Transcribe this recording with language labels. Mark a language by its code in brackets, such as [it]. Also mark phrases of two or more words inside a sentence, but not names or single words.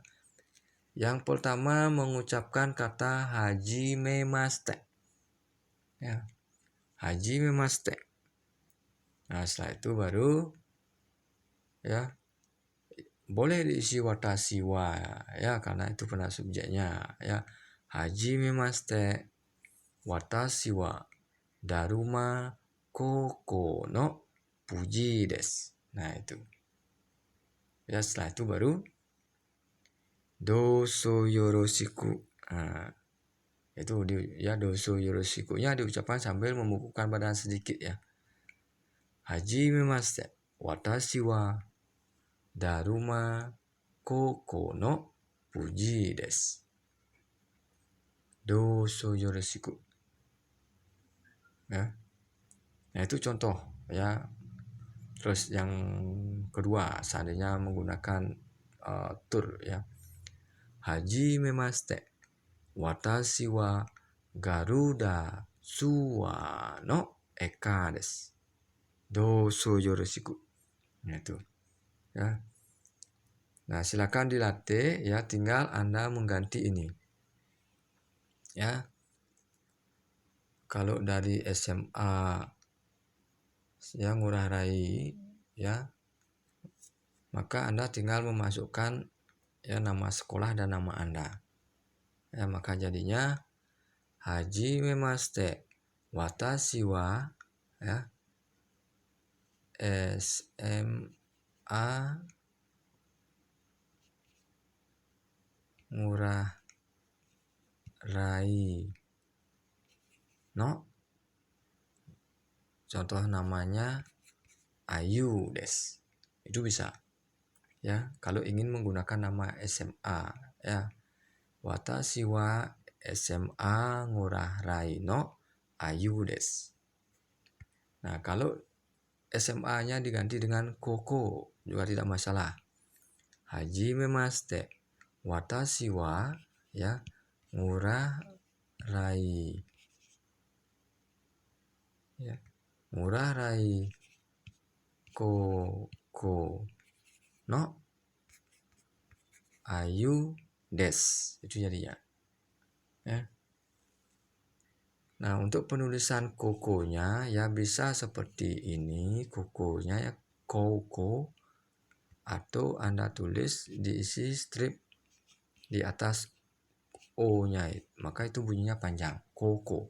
[id] Yang pertama mengucapkan kata hajimemashite. Ya. Hajimemashite. Nah, setelah itu baru ya boleh diisi [ja] 私は [id] ya karena itu pernah subjeknya ya. [ja] はじめまして私はダルマ高校のプジです. [id] Nah itu. Ya setelah itu baru [ja] どうぞよろしく. [id] Nah, itu ya [ja] どうぞよろしくnya [id] diucapkan sambil membukukan badan sedikit ya. [ja] はじめまして私はダルマ高校のプジです. どうぞよろしく. [id] Ya. Nah itu contoh ya. Terus yang kedua seandainya menggunakan tur ya. [ja] はじめまして私はガルダスワのエカです. どうぞよろしく. [id] Nah itu ya. Nah silakan dilatih ya, tinggal Anda mengganti ini ya. Kalau dari SMA yang Ngurah Rai ya, maka Anda tinggal memasukkan ya nama sekolah dan nama Anda. Ya, maka jadinya [ja] はじめまして私は [id] ya SMA Ngurah Rai no, contoh namanya Ayu desu. Itu bisa ya kalau ingin menggunakan nama SMA ya. [ja] Watashi wa SMA Ngurah Rai no Ayu desu. [id] Nah, kalau SMA-nya diganti dengan koko juga tidak masalah. [ja] Hajimemashite watashi wa ya Ngurah Rai Ya. ングラライ高校のアユです. [id] Itu jadinya. Ya. Nah, untuk penulisan kokonya ya bisa seperti ini, kokonya ya koko, atau Anda tulis diisi strip di atas O-nya, maka itu bunyinya panjang, koko.